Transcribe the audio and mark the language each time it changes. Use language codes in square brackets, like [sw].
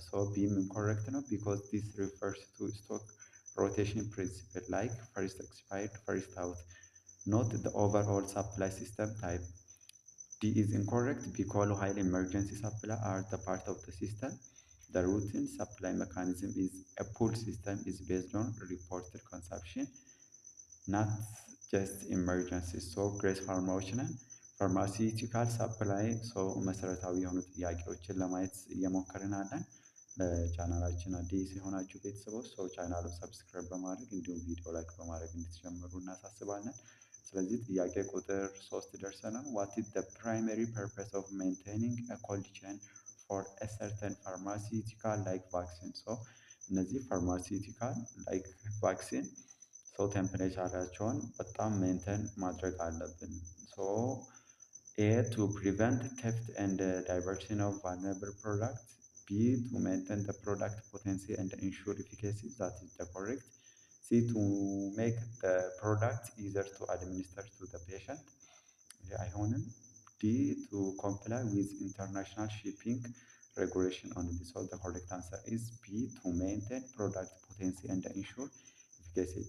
[en] So being incorrect no because this refers to stock rotation principle like first expired first out, not the overall supply system type. D is incorrect because while emergency supply are the part of the system, the routine supply mechanism is a pull system is based on reported consumption, not just emergency. [am] So ግሬስ ፋርማዎች ነን። ፋርማሲውቲካል ሰፕላይ ሰው መሰረታዊ የሆኑ ጥያቄዎችን ለማየት እየሞከርን አለን። ለቻናላችን አዲስ የሆናችሁ ቤተሰቦች ሰው ቻናሉን ሰብስክራይብ በማድረግ እንዲሁም ቪዲዮ ላይክ በማድረግ እንድትጀምሩ እናሳስባለን። ስለዚህ ጥያቄ ቁጥር 3 ደርሰናል። ዋት ኢዝ ዘ ፕራይመሪ ፐርፐስ ኦፍ ሜንቴኒንግ አ ኮልድ ቼን ፎር አ ሰርተን ፋርማሲውቲካል ላይክ ቫክሲን። ሶ እነዚህ ፋርማሲውቲካል ላይክ ቫክሲን ሶ ቴምፕሬቸራቸውን በጣም ሜንቴን ማድረግ አለብን። ሶ [en] ኤ ቱ ፕሪቨንት ቴፍት ኤንድ ዳይቨርሽን ኦፍ ቫልነራብል ፕሮዳክት። B to maintain the product potency and ensure efficacy, that is the correct. C to make the product easier to administer to the patient. አይሆንም። D to comply with international shipping regulation only. So the correct answer is B to maintain product potency and ensure efficacy.